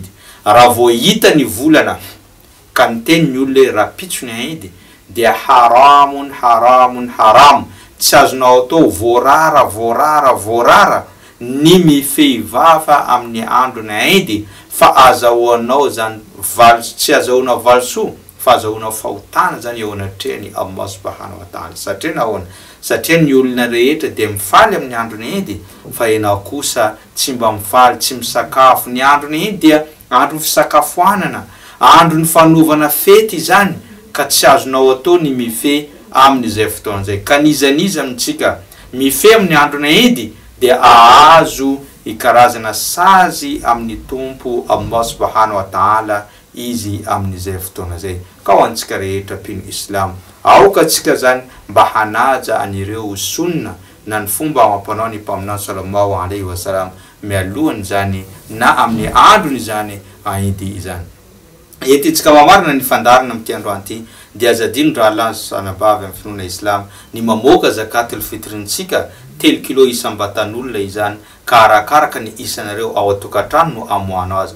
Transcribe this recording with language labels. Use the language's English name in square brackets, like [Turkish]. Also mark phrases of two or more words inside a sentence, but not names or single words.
[Malagasy] Raha vao hita ny volana ka miteny ny olona raha pitso ny Eid dia haramun, tsy azonao atao voarara ny mifehy vafa amin'ny androny Eid, fa azahoanao zany tsy azahoanao valisoa fa azahoanao fahotana zany eo anatrehany [Arabic] الله سبحانه وتعالى. [Malagasy] Satria nahoana? Satria ny olona rehetra dia mifaly amin'ny androny Eid, fa ianao kosa tsy mba mifaly, tsy misakafo. Ny androny Eid dia andro fisakafoanana, andro ny fanaovana fety zany, ka tsy azonao atao ny mifehy amin'izay fotoana zay. Ka nizaniza amintsika mifehy amin'ny androny Eid dia ahazo ikarazana sazy amin'ny tompo [Arabic] الله سبحانه وتعالى [Malagasy] izy amin'izay fotoana zay. Ka ho antsika rehetra mpino Islam, aoka tsika zany mba hanaja anireo sunna na ny fomba amam-panao ny mpaminany [Arabic] صلى الله عليه وسلم [Malagasy] mialohany zany na amin'ny androny zany Eid izany. Ety tsika mamarina ny fandarana amin'ity androany ity dia azadino raha Allah sanabavy amin'ny finoana Islam ny mamoaka zakatul fitrintsika 3 kilo isam-batan'olona izany, ka arakaraka ny isanareo ao atokantrano no amoanao azy.